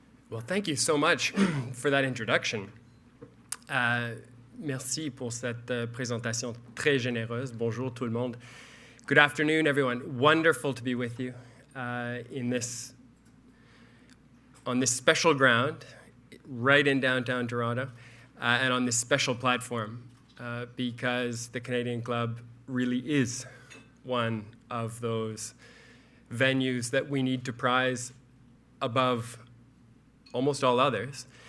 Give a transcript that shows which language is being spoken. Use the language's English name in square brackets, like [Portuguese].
[English] Well, thank you so much for that introduction. [French] Merci pour cette présentation très généreuse. Bonjour tout le monde. [English] Good afternoon, everyone. Wonderful to be with you on this special ground, right in downtown Toronto, and on this special platform, because the Canadian Club really is one of those venues that we need to prize above almost all others.